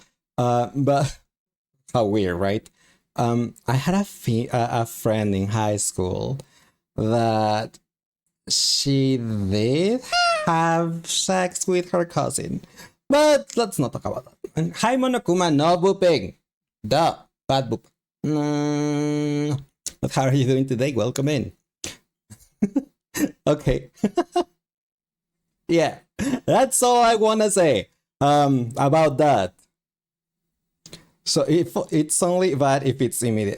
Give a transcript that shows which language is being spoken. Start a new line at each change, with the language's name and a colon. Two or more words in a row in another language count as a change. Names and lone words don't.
English: But how weird, right? I had a friend in high school that she did have sex with her cousin. But let's not talk about that. And hi Monokuma, no booping. Duh, bad boop. But how are you doing today? Welcome in. Okay. Yeah, that's all I wanna say about that. So if it's only bad if it's immediate.